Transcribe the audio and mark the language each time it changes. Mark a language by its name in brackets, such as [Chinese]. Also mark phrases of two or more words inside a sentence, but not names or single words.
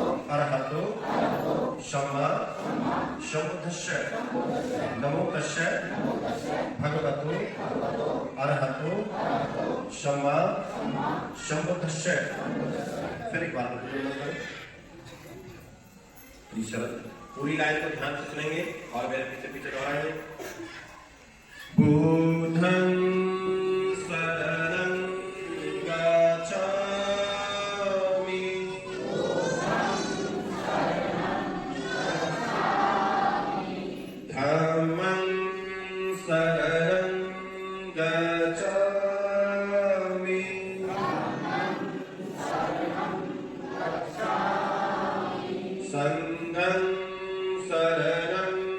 [Pali] अरहतो सम्मा सम्बुद्धस्य नमो तस्य भगवतो अरहतो सम्मा सम्बुद्धस्य। [Hindi] फिर एक बार पूरी लाइन को ध्यान से सुनेंगे और मेरे पीछे पीछे दोहराएंगे। [Pali] बुद्धं शरणं गच्छामि धम्मं शरणं गच्छामि संघं शरणं